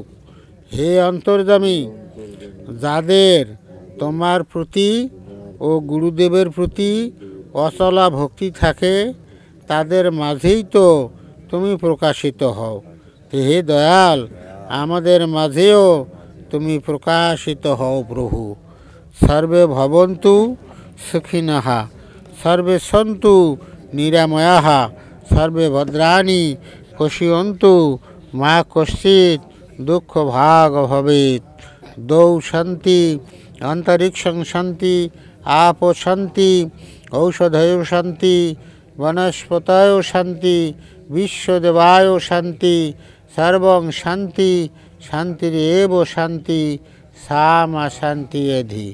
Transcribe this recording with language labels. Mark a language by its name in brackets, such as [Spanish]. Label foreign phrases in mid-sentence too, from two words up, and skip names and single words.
[Bangla] হে অন্তর্যামী, যাদের তোমার প্রতি ও গুরুদেবের প্রতি অচলা ভক্তি থাকে, তাদের মাঝেই তো তুমি প্রকাশিত হও। হে দয়াল, আমাদের মাঝেও তুমি প্রকাশিত হও প্রভু। [Sanskrit] সর্বে ভবন্তু সুখিনঃ, সর্বে সন্তু নিরাময়াঃ, সর্বে ভদ্রাণি পশ্যন্তু মা কশ্চিৎ দুঃখ ভাগ ভবেৎ। দ্বৌ শান্তি, অন্তরিক্ষং শান্তি, আপো শান্তি, ঔষধয়ো শান্তি, বনস্পতয়ো শান্তি, বিশ্বদেবায়ো শান্তি, সর্বং শান্তি শান্তিরেব শান্তি, সা মা শান্তি এধি।